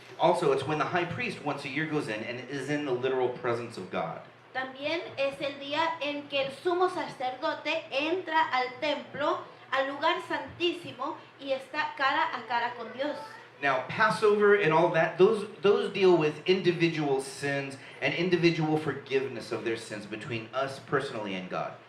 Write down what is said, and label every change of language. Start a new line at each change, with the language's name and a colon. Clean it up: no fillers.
English: Also, it's when the high priest once a year goes in and is in the literal presence of God.
Spanish: También es el día en que el sumo sacerdote entra al templo, al lugar santísimo y está cara a cara con Dios.
English: Now, Passover and all that, those deal with individual sins and individual forgiveness of their sins between us personally and God.